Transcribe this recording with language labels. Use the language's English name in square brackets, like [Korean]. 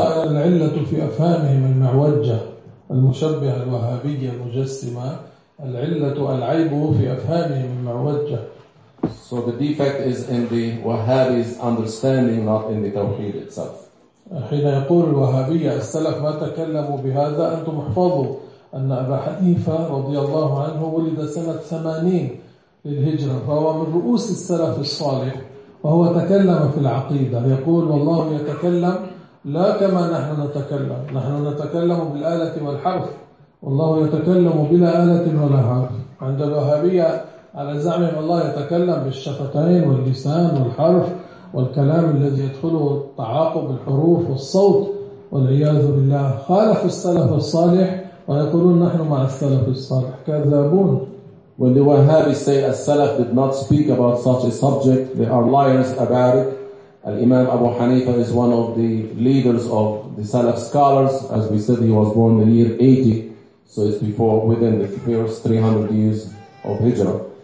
[Arabic] العلة في أفهامهم المعوجة المشبهة الوهابية المجسمة. العلة العيب في أفهامهم المعوجة. [English] So the defect is in the Wahhabi's understanding, not in the Tawheed itself. [Arabic] حين يقول الوهابية السلف ما تكلموا بهذا أنتم احفظوا أن أبا حنيفة رضي الله عنه ولد سنة 80 للهجرة فهو من رؤوس السلف الصالح وهو تكلم في العقيدة يقول والله يتكلم لا كما نحن نتكلم نحن نتكلم بالآلة والحرف والله يتكلم بلا آلة ولا حرف عند الوهابية على زعم الله يتكلم بالشفتين واللسان والحرف والكلام الذي يدخله التعاقب الحروف والصوت والعياذ بالله خالف السلف الصالح ويقولون نحن مع السلف الصالح كذابون. [English] When the Wahhabi say as-salaf did not speak about such a subject, they are liars about it. Al-Imam Abu Hanifa is one of the leaders of the Salaf scholars. As we said, he was born in the year 80, so it's before within the first 300 years of Hijrah.